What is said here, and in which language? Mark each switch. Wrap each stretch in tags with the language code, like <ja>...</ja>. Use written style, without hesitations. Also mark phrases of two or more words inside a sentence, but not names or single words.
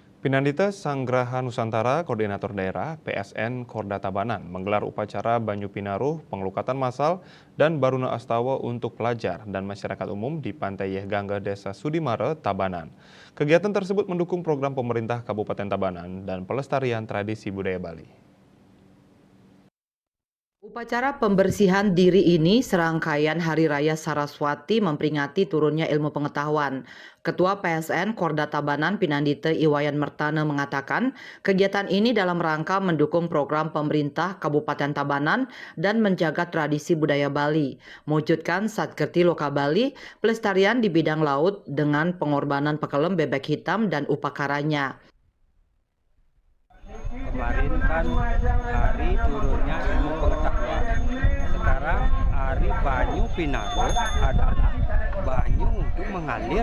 <id>Pinandita Sanggraha Nusantara, Koordinator Daerah PSN Korda Tabanan, menggelar upacara Banyu Pinaruh, pengelukatan massal, dan Baruna Astawa untuk pelajar dan masyarakat umum di Pantai Yehgangga, Desa Sudimare, Tabanan. Kegiatan tersebut mendukung program pemerintah Kabupaten Tabanan dan pelestarian tradisi budaya Bali. Upacara pembersihan diri ini serangkaian Hari Raya Saraswati memperingati turunnya ilmu pengetahuan. Ketua PSN Korda Tabanan Pinandite Iwayan Mertana mengatakan, kegiatan ini dalam rangka mendukung program pemerintah Kabupaten Tabanan dan menjaga tradisi budaya Bali, mewujudkan Satkerti Loka Bali, pelestarian di bidang laut dengan pengorbanan pekelem bebek hitam dan upakaranya. Kemarin kan hari turunnya ilmu pengetahuan. Sekarang hari Banyu Pinaruh adalah banyu untuk mengalir.</id>